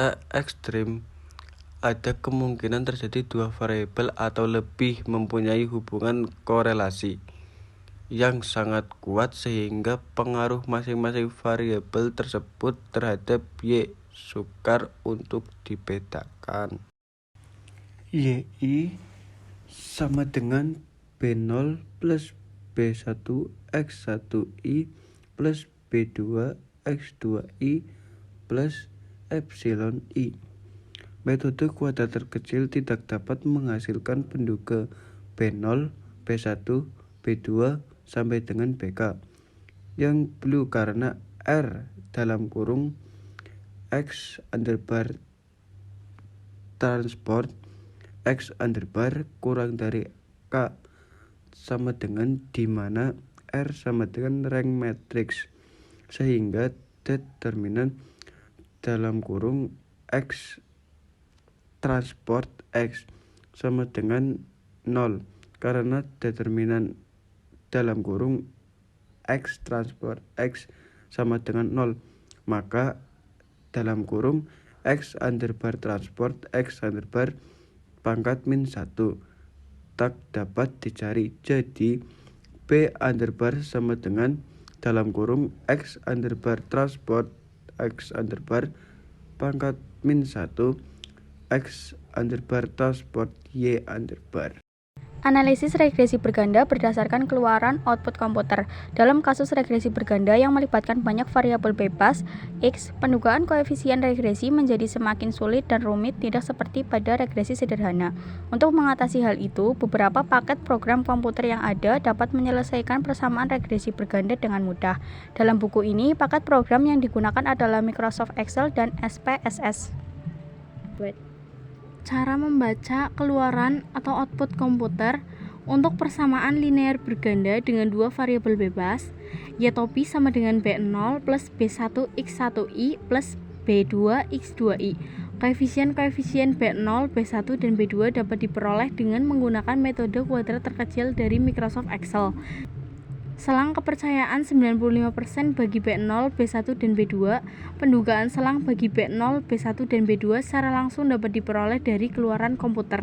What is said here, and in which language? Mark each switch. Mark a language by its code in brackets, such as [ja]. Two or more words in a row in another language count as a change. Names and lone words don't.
[id] Secara ekstrim, ada kemungkinan terjadi dua variabel atau lebih mempunyai hubungan korelasi yang sangat kuat sehingga pengaruh masing-masing variabel tersebut terhadap Y sukar untuk dipetakan. YI sama dengan B0 plus B1 X1I plus B2 X2I plus epsilon I. Metode kuadrat terkecil tidak dapat menghasilkan penduga B0, B1, B2 sampai dengan BK yang blue karena R dalam kurung X underbar transport X underbar kurang dari K sama dengan di mana R sama dengan [en] rank matrix [id] sehingga determinan dalam kurung X transport X sama dengan 0 karena determinan dalam kurung X transport X sama dengan 0 maka dalam kurung X underbar transport X underbar pangkat min 1 tak dapat dicari. Jadi B underbar sama dengan dalam kurung X underbar transport X underbar pangkat min 1 X underbar transport Y underbar. Analisis regresi berganda berdasarkan keluaran output komputer. Dalam kasus regresi berganda yang melibatkan banyak variabel bebas X, pendugaan koefisien regresi menjadi semakin sulit dan rumit, tidak seperti pada regresi sederhana. Untuk mengatasi hal itu, beberapa paket program komputer yang ada dapat menyelesaikan persamaan regresi berganda dengan mudah. Dalam buku ini, paket program yang digunakan adalah Microsoft Excel dan SPSS. Cara membaca keluaran atau output komputer untuk persamaan linear berganda dengan dua variabel bebas, Y-topi sama dengan B0 plus B1 X1I plus B2 X2I. Koefisien-koefisien B0, B1, dan B2 dapat diperoleh dengan menggunakan metode kuadrat terkecil dari Microsoft Excel. Selang kepercayaan 95% bagi B0, B1, dan B2. Pendugaan selang bagi B0, B1, dan B2 secara langsung dapat diperoleh dari keluaran komputer.